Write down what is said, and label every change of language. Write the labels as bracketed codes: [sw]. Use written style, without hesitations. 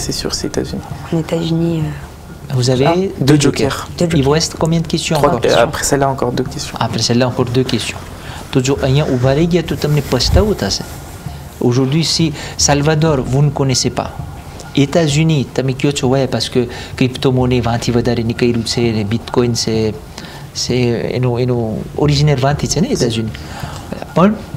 [fr] c'est sûr, c'est États-Unis. En États-Unis. Vous avez Deux jokers. Il vous reste combien de questions encore? Après celle-là, encore 2 questions. Après celle-là, encore 2 questions. [gu] તો જો અહીંયા ઉભા રહી ગયા તો તમને પસ્તાવો થશે. [fr] Aujourd'hui, si Salvador, vous ne connaissez pas. [gu] États-Unis, તમે કયો છો [fr] ouais parce que crypto-monnaie [gu] વાંથી વધારે નીકળ્યું છે ને Bitcoin c'est એનું originaire વાંથી છે ને États-Unis. પણ